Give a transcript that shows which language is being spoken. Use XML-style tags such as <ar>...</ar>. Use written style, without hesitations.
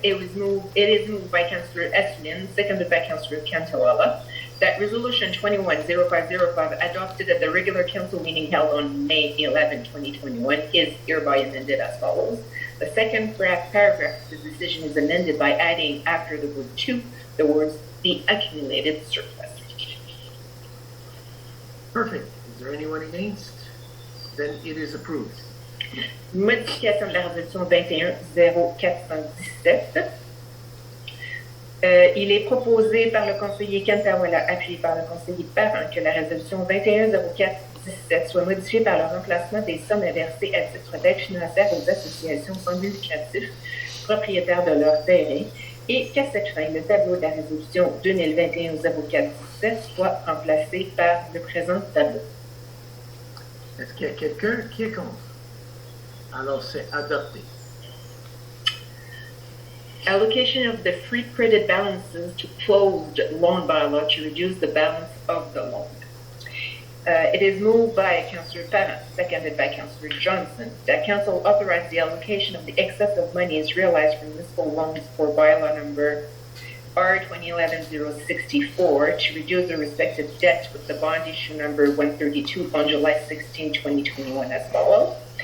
<en>It is moved by Councillor Esselin, seconded by Councillor Cantalella, that Resolution 210505 adopted at the regular council meeting held on May 11, 2021 is hereby amended as follows. The second paragraph of the decision is amended by adding after the word "to" the words "the accumulated surplus." Perfect. Is there anyone against? Then it is approved.</en> <fr>Modification de la résolution 21-0417. Il est proposé par le conseiller Cantawala, appuyé par le conseiller Parent, que la résolution 21-0417 soit modifiée par le remplacement des sommes versées à titre d'aide financière aux associations sans but lucratif propriétaires de leurs terrains et qu'à cette fin, le tableau de la résolution 2021-0417 soit remplacé par le présent tableau. Est-ce qu'il y a quelqu'un qui est contre? Alors, c'est adopté.</fr> <en>Allocation of the free credit balances to closed loan bylaw to reduce the balance of the loan. It is moved by Councillor Parent, seconded by Councillor Johnson, that Council authorize the allocation of the excess of monies realized from municipal loans for bylaw number R 2011-064 to reduce the respective debt with the bond issue number 132 on July 16, 2021 as follows.</en>